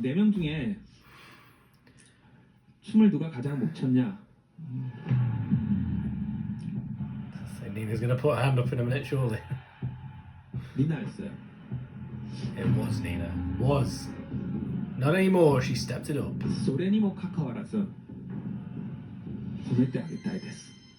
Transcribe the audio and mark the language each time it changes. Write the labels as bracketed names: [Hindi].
[Korean] 4명 중에 춤을 누가 가장 못 췄냐? [English] So And Nina's going to put her hand up in a minute, surely. [Korean] 리나였어요. [English] It was Nina. Was. Not anymore, she stepped it up. [Japanese] それにもかかわらず褒めてあげたいです。